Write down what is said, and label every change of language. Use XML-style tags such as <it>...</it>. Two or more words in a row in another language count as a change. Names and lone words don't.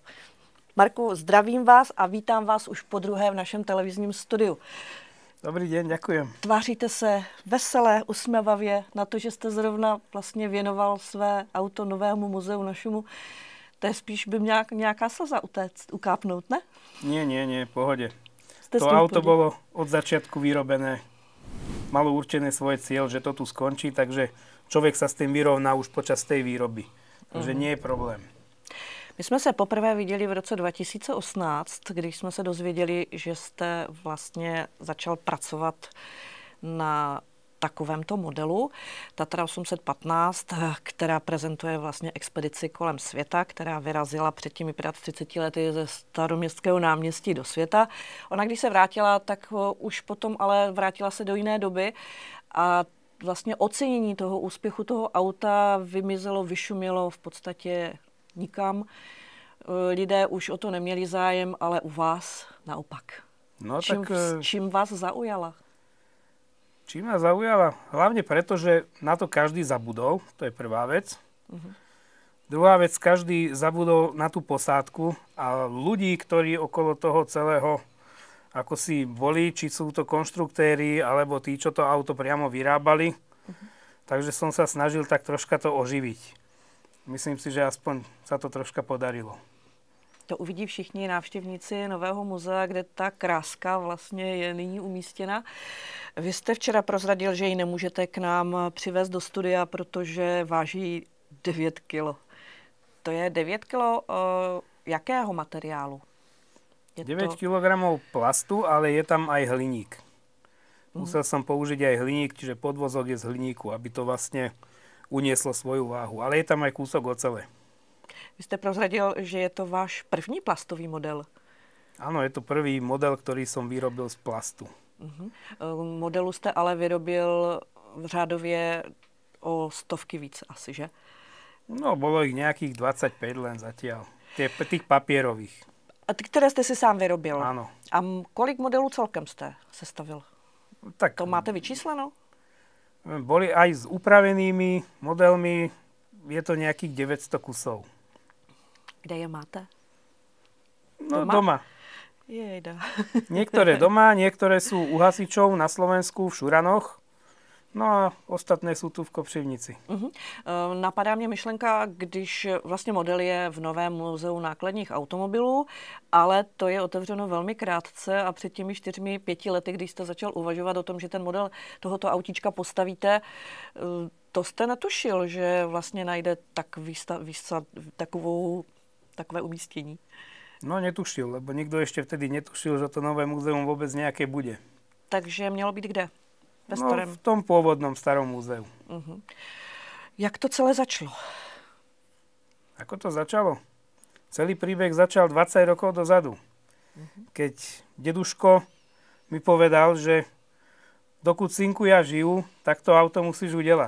<cs>Marku, zdravím vás a vítám vás už podruhé v našem televizním studiu. Dobrý den, děkujem. Tváříte se veselé, usměvavě na to, že jste zrovna vlastně věnoval své auto Novému muzeu našemu. To je spíš by nějaká slza ukápnout, ne?</cs> <sk>Nie, pohodě. To auto bolo od začiatku vyrobené. Malo určené svoj cieľ, že to tu skončí, takže člověk sa s tým vyrovná už počas tej výroby. Takže nie je problém.</sk> <cs>My jsme se poprvé viděli v roce 2018, když jsme se dozvěděli, že jste vlastně začal pracovat na takovémto modelu Tatra 815, která prezentuje vlastně expedici kolem světa, která vyrazila před těmi 35 lety ze Staroměstského náměstí do světa. Ona, když se vrátila, tak už potom ale vrátila se do jiné doby a vlastně ocenění toho úspěchu toho auta vymizelo, vyšumělo v podstatě nikam. Lidé už o to neměli zájem, ale u vás naopak. No, čím vás zaujala?</cs> <sk>Čím ma zaujala? Hlavne preto, že na to každý zabudol. To je prvá vec. Druhá vec, každý zabudol na tú posádku a ľudí, ktorí okolo toho celého ako si boli, či sú to konštruktéri, alebo tí, čo to auto priamo vyrábali. Takže som sa snažil tak troška to oživiť. Myslím si, že aspoň sa to troška podarilo.</sk> <cs>To uvidí všichni návštěvníci Nového muzea, kde ta kráska vlastně je nyní umístěna. Vy jste včera prozradil, že ji nemůžete k nám přivést do studia, protože váží 9 kilo. To je 9 kilo jakého materiálu?</cs> <sk>9 kg plastu, ale je tam aj hliník. Musel som použiť aj hliník, čiže podvozok je z hliníku, aby to vlastne unieslo svoju váhu. Ale je tam aj kúsok ocele.</sk> <cs>Vy jste prozradil, že je to váš první plastový model.</cs> <sk>Áno, je to prvý model, ktorý som vyrobil z plastu.</sk> <cs>Modelu jste ale vyrobil řádově o stovky víc asi, že?</cs> <sk>No, bolo ich nejakých 25 len zatiaľ. Tých papierových.</sk> <cs>A ty, které jste si sám vyrobil?</cs> <sk>Áno.</sk> <cs>A kolik modelů celkem jste sestavil? Tak, to máte vyčísleno?</cs> <sk>Boli aj s upravenými modelmi, je to nejakých 900 kusov.</sk> <cs>Kde je máte?</cs> <sk>No, doma.</sk> <cs>Jejda.</cs> <sk>Niektoré doma, niektoré sú u hasičov na Slovensku v Šuranoch. No a ostatné sú tu v Kopřivnici.</sk> <cs>Napadá mě myšlenka, když vlastně model je v Novém muzeu nákladních automobilů, ale to je otevřeno velmi krátce a před těmi 4-5 lety, když jste začal uvažovat o tom, že ten model tohoto autíčka postavíte, to jste netušil, že vlastně najde takové umístění?</cs> <sk>No netušil, lebo nikto ešte vtedy netušil, že to Nové muzeum vôbec nejaké bude.</sk> <cs>Takže mělo být kde?</cs> <sk>No, v tom pôvodnom starom múzeu.</sk> <cs>Jak to celé začalo?</cs> <sk>Ako to začalo? Celý príbeh začal 20 rokov dozadu. Keď deduško mi povedal, že dokud synku ja žijú, tak to auto musíš udelať.</sk>